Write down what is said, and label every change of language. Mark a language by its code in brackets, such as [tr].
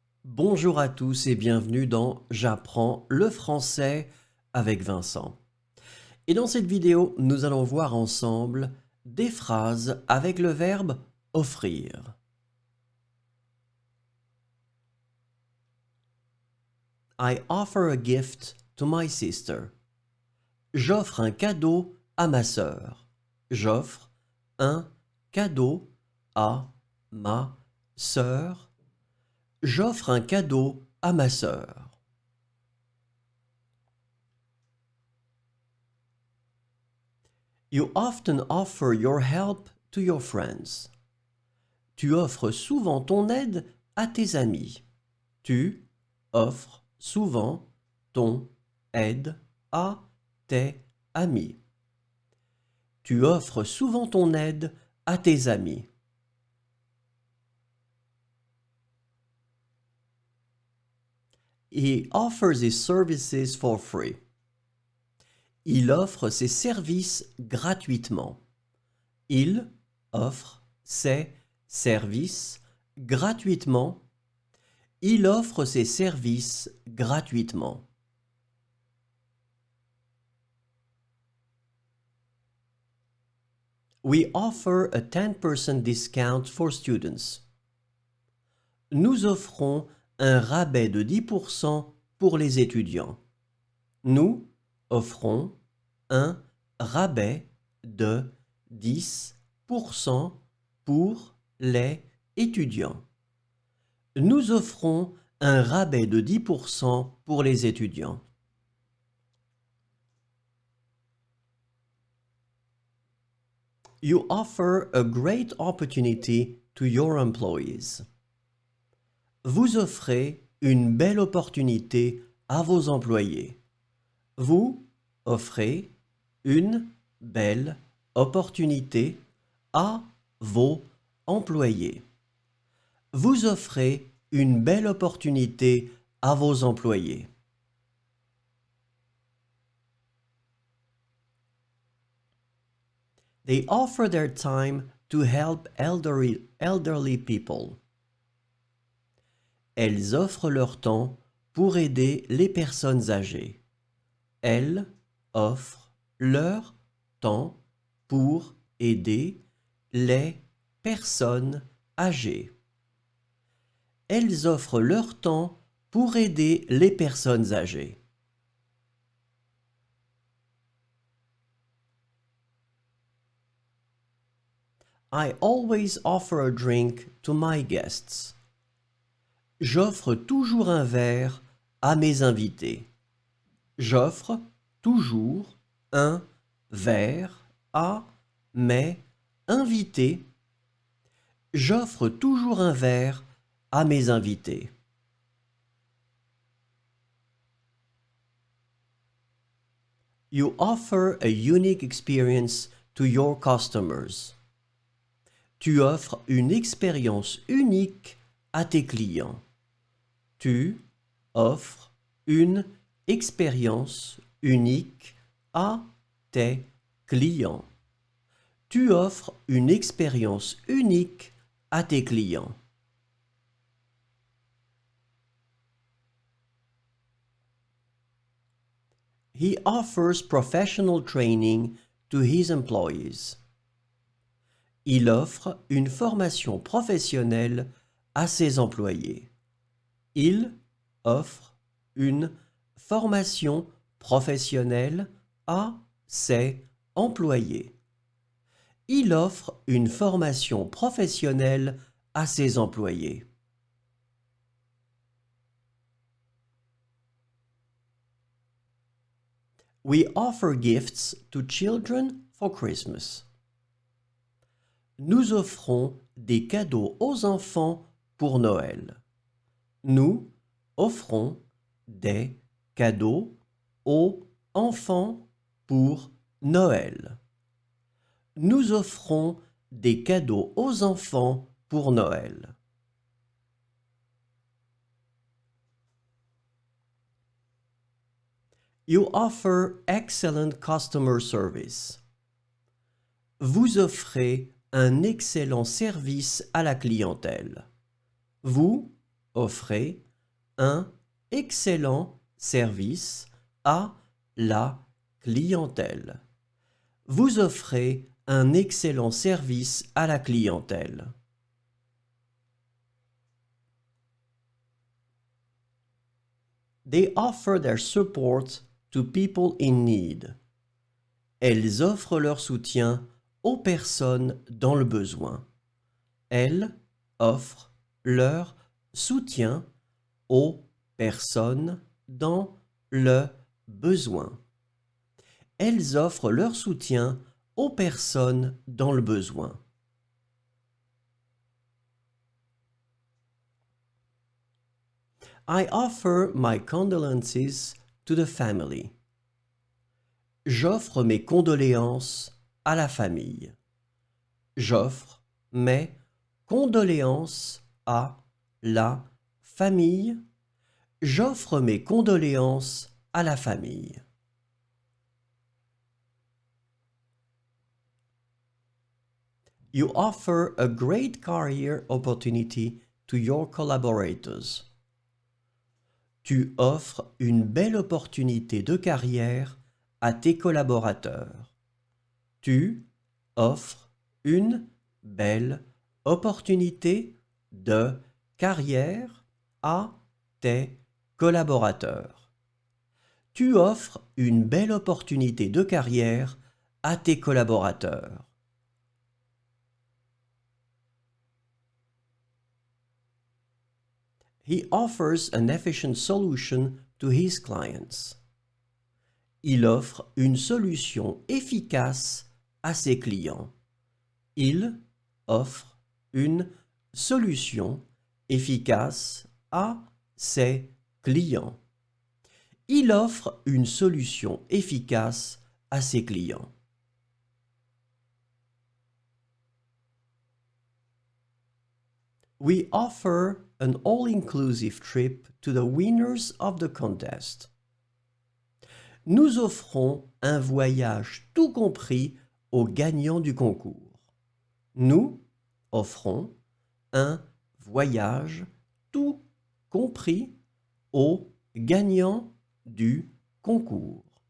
[fr] Bonjour à tous et bienvenue dans J'apprends le français avec Vincent. Et dans cette vidéo, nous allons voir ensemble des phrases avec le verbe offrir. [en] I offer a gift to my sister. [fr] J'offre un cadeau à ma sœur. J'offre un cadeau à ma sœur. J'offre un cadeau à ma sœur. [en] You often offer your help to your friends. [fr] Tu offres souvent ton aide à tes amis. Tu offres souvent ton aide à tes amis. Tu offres souvent ton aide à tes amis. [en] He offers his services for free. [fr] Il offre ses services gratuitement. Il offre ses services gratuitement. Il offre ses services gratuitement. [en] We offer a 10% discount for students. [fr] Nous offrons un rabais de 10% pour les étudiants. Nous offrons un rabais de 10% pour les étudiants. Nous offrons un rabais de 10% pour les étudiants. [en] You offer a great opportunity to your employees. [fr] Vous offrez une belle opportunité à vos employés. Vous offrez une belle opportunité à vos employés. Vous offrez une belle opportunité à vos employés. [en] They offer their time to help elderly people. [fr] Elles offrent leur temps pour aider les personnes âgées. Elles offrent leur temps pour aider les personnes âgées. Elles offrent leur temps pour aider les personnes âgées. [en] I always offer a drink to my guests. [fr] J'offre toujours un verre à mes invités. J'offre toujours un verre à mes invités. J'offre toujours un verre à mes invités. [en] You offer a unique experience to your customers. [fr] Tu offres une expérience unique à tes clients. Tu offres une expérience unique à tes clients. Tu offres une expérience unique à tes clients. [en] He offers professional training to his employees. [fr] Il offre une formation professionnelle à ses employés. Il offre une formation professionnelle à ses employés. Il offre une formation professionnelle à ses employés. [en] We offer gifts to children for Christmas. [fr] Nous offrons des cadeaux aux enfants pour Noël. Nous offrons des cadeaux aux enfants pour Noël. Nous offrons des cadeaux aux enfants pour Noël. [en] You offer excellent customer service. [fr] Vous offrez un excellent service à la clientèle. Vous offrez un excellent service à la clientèle. Vous offrez un excellent service à la clientèle. [en] They offer their support to people in need. [fr] Elles offrent leur soutien aux personnes dans le besoin. Elles offrent leur soutien aux personnes dans le besoin. Elles offrent leur soutien aux personnes dans le besoin. [en] I offer my condolences to the family. [fr] J'offre mes condoléances à la famille. J'offre mes condoléances à la famille. J'offre mes condoléances à la famille. [en] You offer a great career opportunity to your collaborators. [fr] Tu offres une belle opportunité de carrière à tes collaborateurs. Tu offres une belle opportunité de carrière à tes collaborateurs. Tu offres une belle opportunité de carrière à tes collaborateurs. [en] He offers an efficient solution to his clients. [fr] Il offre une solution efficace à ses clients. Il offre une solution efficace à ses clients. Il offre une solution efficace à ses clients. [en] We offer an all-inclusive trip to the winners of the contest. [fr] Nous offrons un voyage tout compris aux gagnants du concours. Nous offrons un voyage tout compris aux gagnants du concours.